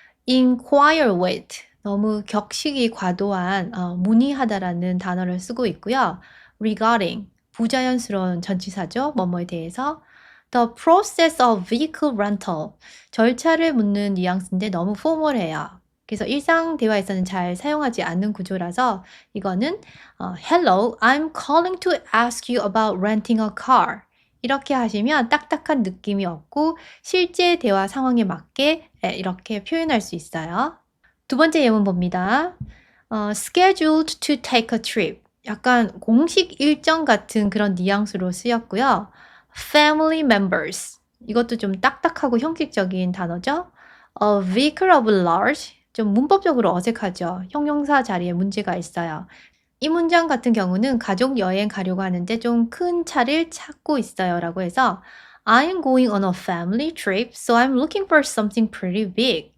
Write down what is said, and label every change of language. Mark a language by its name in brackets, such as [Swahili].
[English] inquire with, [Korean] 너무 격식이 과도한 문의하다라는 단어를 쓰고 있고요. [English] regarding, [Korean] 부자연스러운 전치사죠. 뭐뭐에 대해서. [English] the process of vehicle rental, [Korean] 절차를 묻는 뉘앙스인데 너무 포멀해요. 그래서 일상 대화에서는 잘 사용하지 않는 구조라서 이거는 [English] hello, I'm calling to ask you about renting a car. [Korean] 이렇게 하시면 딱딱한 느낌이 없고 실제 대화 상황에 맞게 이렇게 표현할 수 있어요. 두 번째 예문 봅니다. [English] scheduled to take a trip. [Korean] 약간 공식 일정 같은 그런 뉘앙스로 쓰였고요. [English] family members. [Korean] 이것도 좀 딱딱하고 형식적인 단어죠. [English] a vehicle of large. [Korean] 좀 문법적으로 어색하죠. 형용사 자리에 문제가 있어요. 이 문장 같은 경우는 가족 여행 가려고 하는데 좀 큰 차를 찾고 있어요 라고 해서 [English] I'm going on a family trip, so I'm looking for something pretty big.